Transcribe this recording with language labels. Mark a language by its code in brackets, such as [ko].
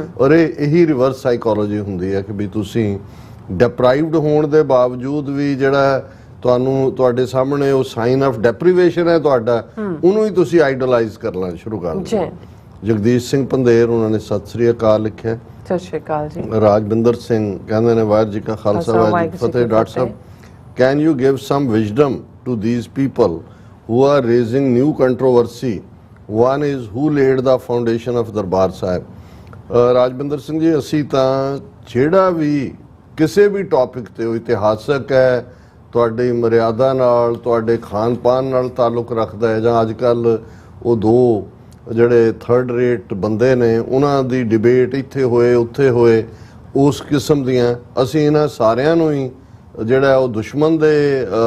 [pa] ਔਰ ਇਹੀ reverse psychology ਹੁੰਦੀ ਹੈ ਕਿ ਵੀ ਤੁਸੀਂ ਡਿਪਰਾਈਵਡ ਹੋਣ ਦੇ ਬਾਵਜੂਦ ਵੀ ਜਿਹੜਾ ਤੁਹਾਨੂੰ ਤੁਹਾਡੇ ਸਾਹਮਣੇ ਉਹ ਸਾਈਨ ਆਫ ਡੈਪਰੀਵੇਸ਼ਨ ਹੈ ਤੁਹਾਡਾ, ਉਹਨੂੰ ਹੀ ਤੁਸੀਂ ਆਈਡਲਾਈਜ਼ ਕਰਨਾ ਸ਼ੁਰੂ ਕਰ ਦਿੰਦੇ ਹੋ। ਜਗਦੀਸ਼ ਸਿੰਘ ਪੰਧੇਰ ਉਹਨਾਂ ਨੇ ਸਤਿ ਸ੍ਰੀ ਅਕਾਲ ਲਿਖਿਆ। ਸਤਿ ਸ਼੍ਰੀ ਅਕਾਲ ਜੀ। ਰਾਜਵਿੰਦਰ ਸਿੰਘ ਕਹਿੰਦੇ ਨੇ ਵਾਹਿਗੁਰੂ ਜੀ ਕਾ ਖਾਲਸਾ ਵਾਹਿਗੁਰੂ ਜੀ ਕੀ ਫਤਿਹ। [en] Doctor ਸਾਹਿਬ, can you give some wisdom to these people who are raising new controversy? One is who laid the foundation of Darbar Sahib. [pa] Rajwinder Singh ji, ਅਸੀਂ ਤਾਂ ਜਿਹੜਾ ਵੀ ਕਿਸੇ ਵੀ ਟੌਪਿਕ ਤੇ ਉਹ ਇਤਿਹਾਸਕ ਹੈ, ਤੁਹਾਡੀ ਮਰਿਆਦਾ ਨਾਲ ਤੁਹਾਡੇ ਖਾਣ ਪਾਨ ਨਾਲ ਤਾਲੁਕ ਰੱਖਦਾ ਹੈ, ਜਾਂ ਅੱਜ ਕੱਲ੍ਹ ਉਹ ਦੋ ਜਿਹੜੇ ਥਰਡ ਰੇਟ ਬੰਦੇ ਨੇ ਉਹਨਾਂ ਦੀ ਡਿਬੇਟ ਇੱਥੇ ਹੋਏ ਉੱਥੇ ਹੋਏ, ਉਸ ਕਿਸਮ ਦੀਆਂ ਅਸੀਂ ਇਹਨਾਂ ਸਾਰਿਆਂ ਨੂੰ ਹੀ ਜਿਹੜਾ ਉਹ ਦੁਸ਼ਮਣ ਦੇ